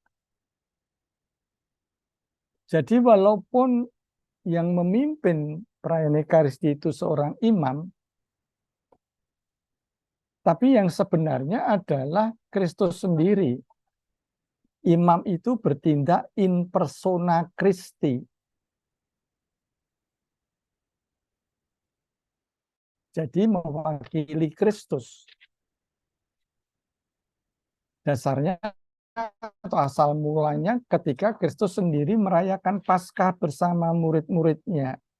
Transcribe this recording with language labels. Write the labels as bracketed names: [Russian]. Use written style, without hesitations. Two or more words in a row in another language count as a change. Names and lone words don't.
[Indonesian] Jadi walaupun yang memimpin perayaan Ekaristi itu seorang imam, tapi yang sebenarnya adalah Kristus sendiri. Imam itu bertindak [Latin] in persona Christi. [Indonesian] Jadi mewakili Kristus. Dasarnya atau asal mulanya ketika Kristus sendiri merayakan Paskah bersama murid-muridnya.